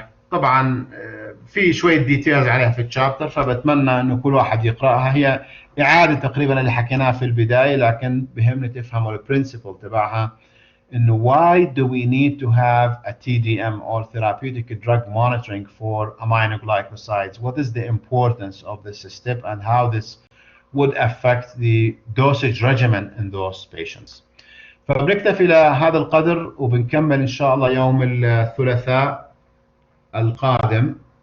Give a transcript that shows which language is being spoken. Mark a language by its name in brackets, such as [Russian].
[Arabic] طبعا في شوية ديتيلز عليها في الشابتر فبتمنى انه كل واحد يقرأها. هي اعادة تقريبا اللي حكيناه في البداية لكن بهمني تفهموا البرنسبل تبعها انه [English] why do we need to have a TDM or therapeutic drug monitoring for aminoglycosides? What is the importance of this step and how this would affect the dosage regimen in those patients? [Arabic] فبنكتفي لهذا القدر وبنكمل ان شاء الله يوم الثلاثاء القادم